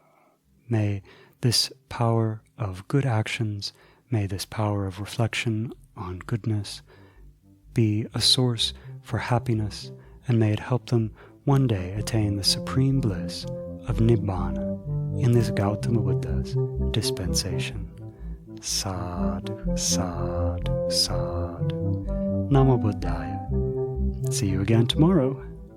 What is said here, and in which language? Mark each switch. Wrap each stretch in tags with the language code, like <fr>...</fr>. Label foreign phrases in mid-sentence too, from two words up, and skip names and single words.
<en>May this power of good actions, may this power of reflection on goodness be a source for happiness, and may it help them one day attain the supreme bliss of Nibbana in this Gautama Buddha's dispensation.</en> <pi>Sadhu, sadhu, sadhu. Namo Buddhaya.</pi> <en>See you again tomorrow.</en>